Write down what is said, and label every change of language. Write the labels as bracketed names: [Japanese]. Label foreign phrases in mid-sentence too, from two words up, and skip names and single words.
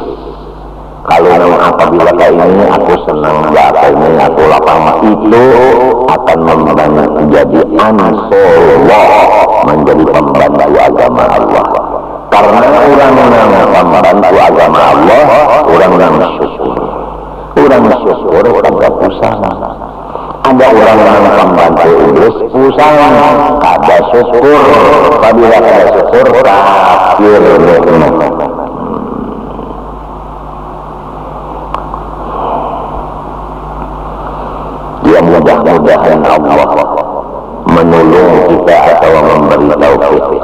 [Indonesian] Kalau memang apabila kayak ini aku senang, kayak ini aku lapang, itu akan menjadi Ansarullah, menjadi pembantu agama Allah. Karena orang yang membantu agama Allah, orang yang syukur. Orang syukur kada pusing. Ada orang yang membantu iblis pusing, kada syukur. Apabila kada syukur, kafir nikmat. Ya mudah-mudahan Allah menolong kita atau memberi taufik